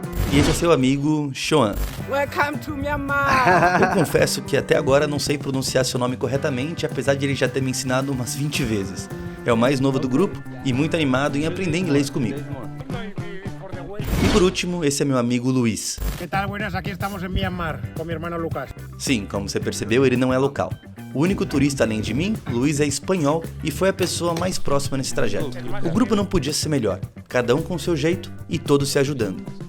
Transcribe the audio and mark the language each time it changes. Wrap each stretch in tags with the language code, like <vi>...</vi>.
<pt>E esse é seu amigo Shoan.</pt> <en>Welcome to Myanmar!</en> <pt>Eu confesso que até agora não sei pronunciar seu nome corretamente, apesar de ele já ter me ensinado umas 20 vezes. É o mais novo do grupo e muito animado em aprender inglês comigo. E por último, esse é meu amigo Luiz.</pt> <es>¿Qué tal? Buenas, aquí estamos en Myanmar con mi hermano Lucas.</es> <pt>Sim, como você percebeu, ele não é local. O único turista além de mim, Luiz, é espanhol e foi a pessoa mais próxima nesse trajeto. O grupo não podia ser melhor, cada um com seu jeito e todos se ajudando.</pt>